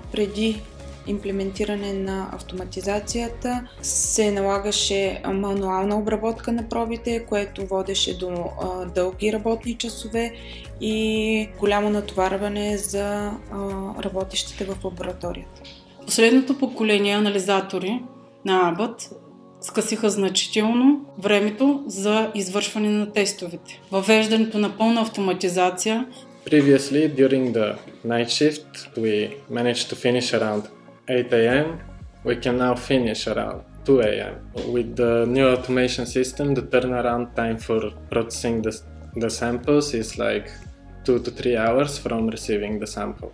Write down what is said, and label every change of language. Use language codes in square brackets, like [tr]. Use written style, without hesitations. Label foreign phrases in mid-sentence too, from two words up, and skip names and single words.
[bg] Преди имплементиране на автоматизацията се налагаше мануална обработка на пробите, което водеше до дълги работни часове и голямо натоварване за работещите в лабораторията. Последното поколение анализатори на Abbott скъсиха значително времето за извършване на тестовете. Въвеждането на пълна автоматизация. [en] Previously, during the night shift, we managed to finish around 8 a.m. We can now finish around 2 a.m. With the new automation system, the turnaround time for processing the samples is like 2 to 3 hours from receiving the sample.